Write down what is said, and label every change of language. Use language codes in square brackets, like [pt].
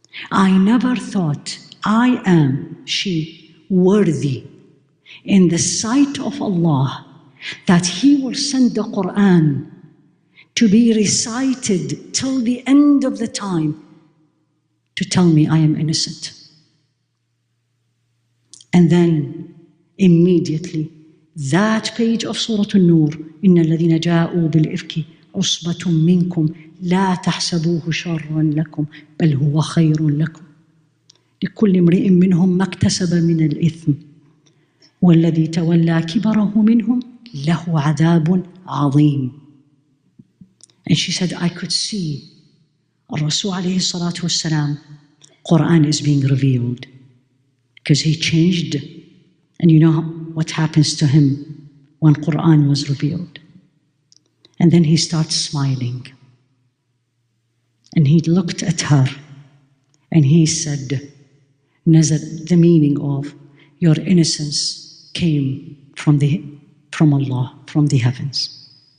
[en] I never thought I am, she, worthy in the sight of Allah that He will send the Quran to be recited till the end of the time to tell me I am innocent. And then immediately that page of Surah An-Nur, [ar] إِنَّ الَّذِينَ جَاءُوا بِالْإِفْكِ عُصْبَةٌ مِّنكُمْ لَا تَحْسَبُوهُ شَرًّا لَكُمْ بَلْ هُوَ خَيْرٌ لَكُمْ لِكُلِّ امْرِئٍ مِّنْهُمْ مَا اكْتَسَبَ مِنَ الْإِثْمِ وَالَّذِي تَوَلَّى كِبَرَهُ مِنْهُمْ لَهُ عَذَابٌ عَظِيمٌ. [en] And she said, I could see Rasul alayhi salatu wasalam, Quran is being revealed. Because he changed. And you know what happens to him when Quran was revealed. And then he starts smiling. And he looked at her and he said, Nazar, the meaning of your innocence came from Allah, from the heavens.